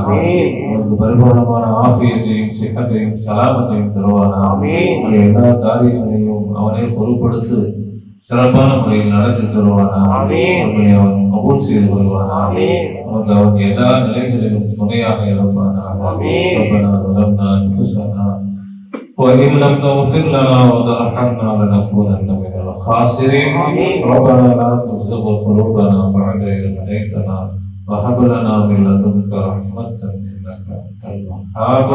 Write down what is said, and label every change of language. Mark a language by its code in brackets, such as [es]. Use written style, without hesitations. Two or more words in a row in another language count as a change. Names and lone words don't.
[ta] நமக்கு பரிபூர்ணமான ஆஃபியத்தையும் சிக்கத்தையும் சலாமத்தையும் தருவானாக. எல்லா காரியங்களையும் அவனே பொறுப்படுத்தி சிறப்பான முறையில் நடத்தி தருவானாக. அவன் கபூல் செய்து கொள்வானாக. நமக்கு அவன் எல்லா நிலைகளிலும் துணையாக இருப்பானாக. [ar] وإن لم تغفر لنا وترحمنا لنكونن من الخاسرين. ربنا لا تزغ قلوبنا بعد إذ هديتنا وهب لنا من لدنك رحمة إنك أنت الوهاب.